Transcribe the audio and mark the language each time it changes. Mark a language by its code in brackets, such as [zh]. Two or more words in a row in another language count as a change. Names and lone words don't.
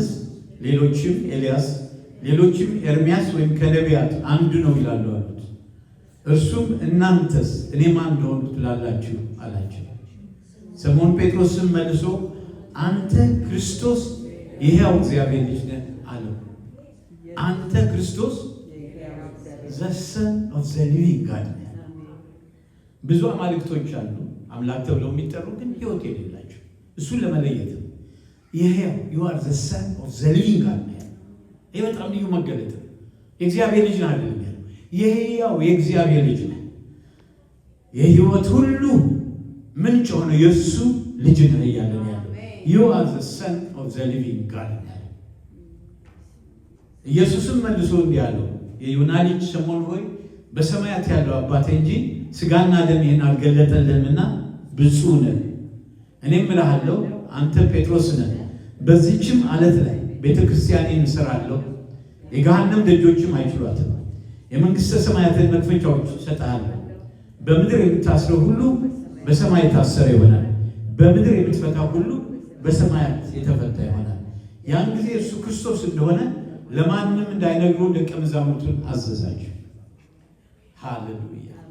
[am] ሌሎችም ኤልያስ፣ ሌሎችም ኤርምያስ ወይም ከነቢያት አንዱ ነው ይላሉ አሉት። እርሱም እናንተስ እኔ ማን እንደሆንኩ ትላላችሁ አላቸው። ስምዖን ጴጥሮስም መልሶ አንተ ክርስቶስ የሕያው እግዚአብሔር ልጅ ነህ አለው። አንተ ክርስቶስ [en] the son of the living God [am] ነህ። ብዙ አማልክቶች አሉ አምላክ ተብለው የሚጠሩ ግን ሕይወት የሌላቸው። እሱን ለመለየት ነው። የሕያው [en] you are the son of the living God [am] ነህ። ይህ በጣም ልዩ መገለጥ ነው። የእግዚአብሔር ልጅ ነህ አይደለም ያለው፣ የሕያው የእግዚአብሔር ልጅ ነህ። የሕይወት ሁሉ ምንጭ ሆነ የእሱ ልጅ ነህ እያለ ነው ያለው። [en] you are the son of the living God [am] ነህ። ኢየሱስም መልሶ እንዲህ አለው፣ የዮና ልጅ ስምዖን ሆይ በሰማያት ያለው አባቴ እንጂ ሥጋና ደም ይህን አልገለጠልህምና ብፁዕ ነህ። እኔም እልሃለሁ አንተ ጴጥሮስ ነህ፣ በዚህችም ዓለት ላይ ቤተ ክርስቲያኔን እሠራለሁ፣ የገሃነም ደጆችም አይችሏትም። የመንግሥተ ሰማያትን መክፈቻዎች እሰጥሃለሁ። በምድር የምታስረው ሁሉ በሰማይ የታሰረ ይሆናል፣ በምድር የምትፈታ ሁሉ በሰማያት የተፈታ ይሆናል። ያን ጊዜ እርሱ ክርስቶስ እንደሆነ ለማንም እንዳይነግሩ ደቀ መዛሙርቱን አዘዛቸው። ሃሌሉያ።